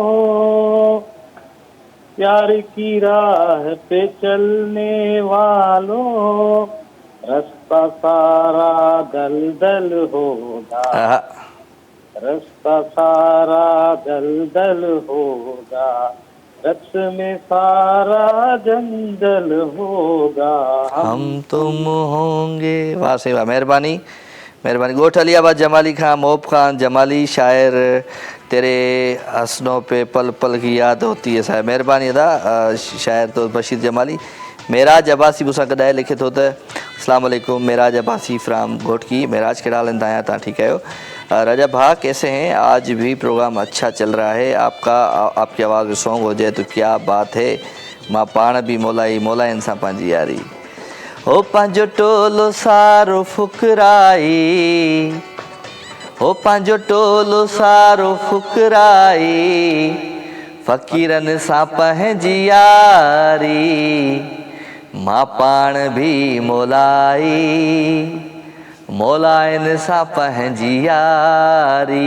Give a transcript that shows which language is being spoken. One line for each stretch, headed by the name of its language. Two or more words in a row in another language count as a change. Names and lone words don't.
Hindi: प्यार की राह पे चलने वालों, रास्ता सारा दलदल होगा, रास्ता सारा दलदल होगा, रक्स में सारा जंगल होगा, हम तुम होंगे। वाह से वाह, मेहरबानी मेहरबानी। गोठ अलियाबाद जमाली खां मोहब खान जमाली शायर, तेरे हसनों पे पल पल की याद होती है साहिब।
Sindhi: मेहरबानी अदा शायर तो बशीर जमाली। मेराज अब्बासी मूंसां गॾाए लिखे थो त
Arabic: السلام عليكم,
Sindhi: मेराज अब्बासी फ्राम घोटकी। मेराज कहिड़ा हाल आहिनि तव्हां? ठीकु आहियो?
Hindi: रजा भा कैसे हैं? आज भी प्रोग्राम अच्छा चल रहा है आपकी आवाज़ में सॉन्ग हो जाए तो क्या बात है।
Sindhi: मां पाण बि मोलाइन सां पंहिंजी यारी, हो पंहिंजो टोलो सारो फुकराई, हो पंहिंजो टोलो सारो फुकराई फ़क़ीरनि सां पंहिंजी यारी मां पाण बि मोलाई मोलाइनि सां पंहिंजी यारी।